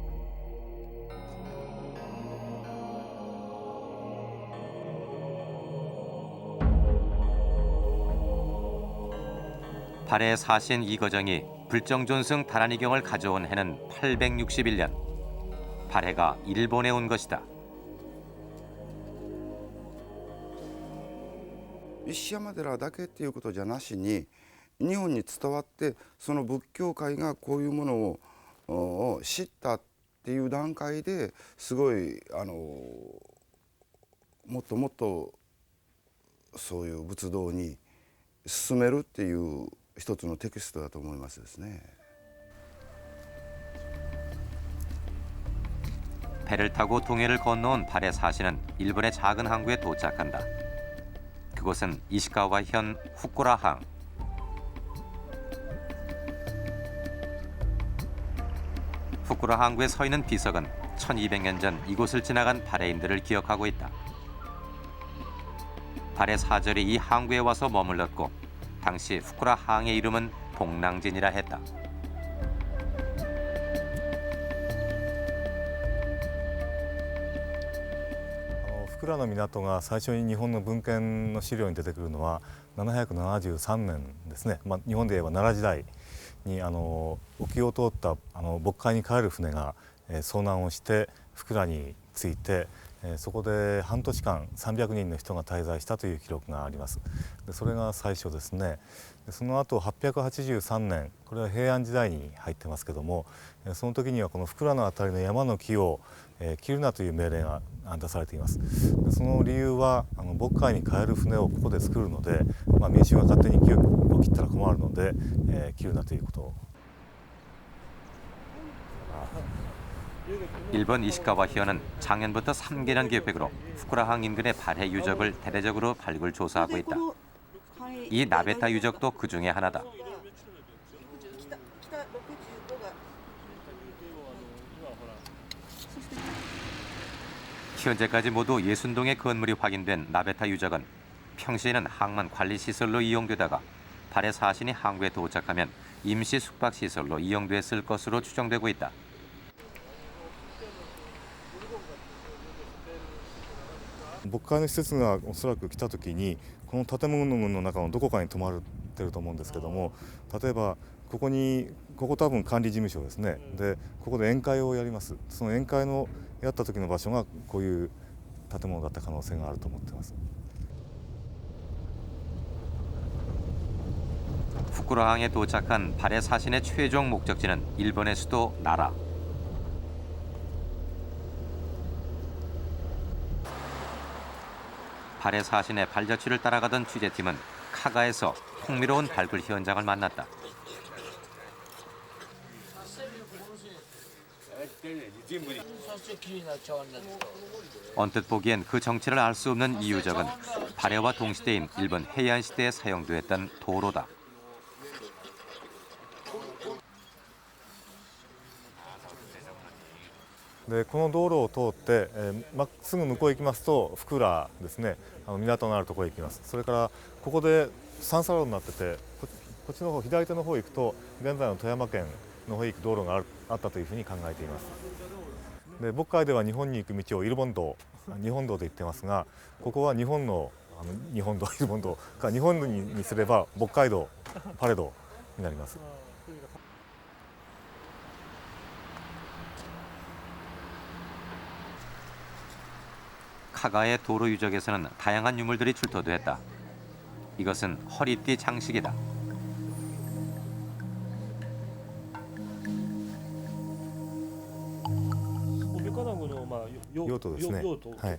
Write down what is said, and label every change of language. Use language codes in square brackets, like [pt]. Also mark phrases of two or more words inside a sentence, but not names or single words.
[ko] 발해의 사신 이거정이 불정존승 다라니경을 가져온 해는 861년. 발해가 일본에 온 것이다. [ja] 石山寺だけっていうことじゃなしに日本に伝わってその仏教界がこういうものを知ったっていう段階ですごいもっともっとそういう仏道に進めるっていう一つのテキストだと思いますですね。 [ko] 배를 타고 동해를 건너온 발해 사신은 일본의 작은 항구에 도착한다. 그곳은 이시카와현 후쿠라항. 후쿠라 항구에 서 있는 비석은 1200년 전 이곳을 지나간 발해인들을 기억하고 있다. 발해 사절이 이 항구에 와서 머물렀고 당시 후쿠라 항의 이름은 복랑진이라 했다. [ja] 후쿠라 の港が最初に日本の文献の資料に出てくるのは773年ですね。日本で言えば奈良時代に沖を通った渤海に帰る船が遭難をして福良に着いてそこで半年間300人の人が滞在したという記録があります。でそれが最初ですね。でその後883年、これは平安時代に入ってますけども、その時にはこの福良の辺りの山の木を切るなという命令が出されています。でその理由は渤海に帰る船をここで作るので、民衆が勝手に木を切ったら困るので、切るなということを。 [ko] 일본 이시카와현은 작년부터 3개년 계획으로 후쿠라항 인근의 발해 유적을 대대적으로 발굴 조사하고 있다. 이 나베타 유적도 그 중에 하나다. 현재까지 모두 60동의 건물이 확인된 나베타 유적은 평시에는 항만 관리시설로 이용되다가 발해 사신이 항구에 도착하면 임시 숙박시설로 이용됐을 것으로 추정되고 있다. [ja] 渤海の施設がおそらく来た時にこの建物の中のどこかに泊まってると思うんですけども、例えばここ多分管理事務所ですね。でここで宴会をやります。その宴会のやった時の場所がこういう建物だった可能性があると思っています。 [ko] 후쿠라항에 도착한 발해 사신의 최종 목적지는 일본의 수도 나라. 발해 사신의 발자취를 따라가던 취재팀은 카가에서 흥미로운 발굴 현장을 만났다. 언뜻 보기엔 그 정체를 알 수 없는 이 유적은 발해와 동시대인 일본 해안 시대에 사용되었던 도로다. [ja] でこの道路を通って、まっすぐ向こう行きますと福良ですね。港のあるところへ行きます。それからここで三叉路になってて、こっちの方左手の方行くと現在の富山県の方へ行く道路があったというふうに考えています。で渤海では日本に行く道をイルボン道日本道と言ってますが、ここは日本の日本道イルボン道か日本にすれば渤海道パレ道になります。 [ko] 카가의 도로 유적에서는 다양한 유물들이 출토됐다. 이것은 허리띠 장식이다. [ja] 뭐 用途ですね。はい。